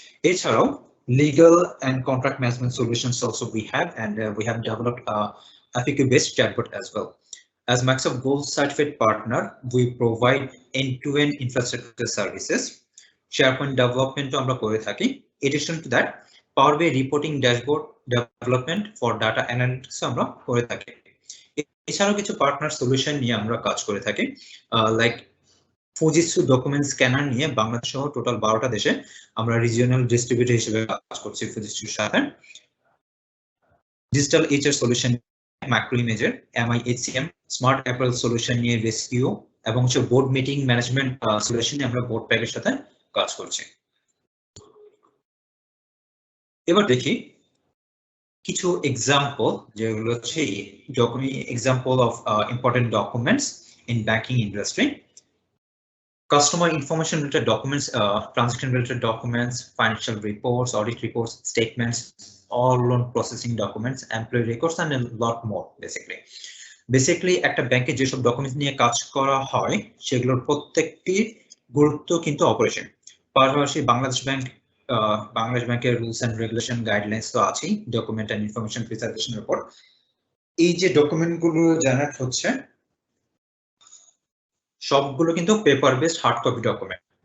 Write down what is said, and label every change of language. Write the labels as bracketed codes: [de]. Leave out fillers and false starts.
[bn] এছাড়াও [en] legal and contract management solutions also we have, and we have developed FAQ-based chatbot as well. As Microsoft Gold Certified Partner, we provide end-to-end infrastructure services. SharePoint development [bn] আমরা করে থাকি. [en] Addition to that, Power BI reporting dashboard development for data analytics আমরা করে থাকি. [bn] এছাড়াও কিছু partner solution নিয়ে আমরা কাজ করে থাকি, লাইক Fujitsu document scanner নিয়ে বাংলাদেশ সহ টোটাল 12টা দেশে আমরা রিজিওনাল ডিস্ট্রিবিউটর হিসেবে কাজ করছি Fujitsuর সাথে. [en] Digital HR solution [bn] ম্যাক্রো ইমেজের MIHCM স্মার্ট অ্যাপারেল সলিউশন নিয়ে রেস্কিউ এবং হচ্ছে বোর্ড মিটিং ম্যানেজমেন্ট সলিউশনে আমরা বোর্ড প্যাকের সাথে কাজ করছি। এবার দেখি কিছু এক্সাম্পল যেগুলো হচ্ছে [en] Example of important documents in banking industry. Customer information related documents, transaction related documents, financial reports, audit reports, statements, all loan processing documents, employee records, and a lot more. [bn] Basically একটা ব্যাংকে যেসব documents নিয়ে কাজ করা হয় সেগুলোর প্রত্যেকটির গুরুত্ব কিন্তু অপারেশন। পাশাপাশি বাংলাদেশ ব্যাংকের রুলস এন্ড রেগুলেশন গাইডলাইন্স তো আছেই, ডকুমেন্ট এন্ড ইনফরমেশন প্রিজার্ভেশনের উপর। এই যে ডকুমেন্ট গুলো জেনারেট হচ্ছে সবগুলো কিন্তু paper based hard copy document.